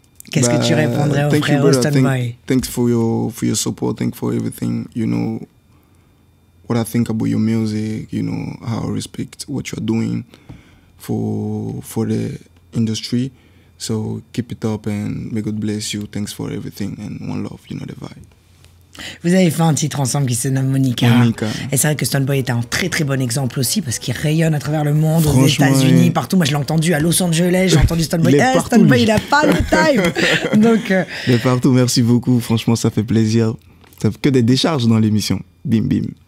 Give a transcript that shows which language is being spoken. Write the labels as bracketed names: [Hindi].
[French] Qu'est-ce que tu répondrais au frère Stonebwoy? [English] Thanks for your support. Thanks for everything. What I think about your music. How I respect what you're doing for the industry. So keep it up and may God bless you. Thanks for everything and one love. You know the vibe. [French] Vous avez fait un titre ensemble qui se nomme Monica. Et c'est vrai que Stonebwoy était un très très bon exemple aussi parce qu'il rayonne à travers le monde, aux États-Unis, partout. Moi je l'ai entendu à Los Angeles, j'ai entendu Stonebwoy. Stonebwoy il a pas de time. Donc, Mais partout, merci beaucoup. Franchement, ça fait plaisir. Ça fait que des décharges dans l'émission. Bim bim.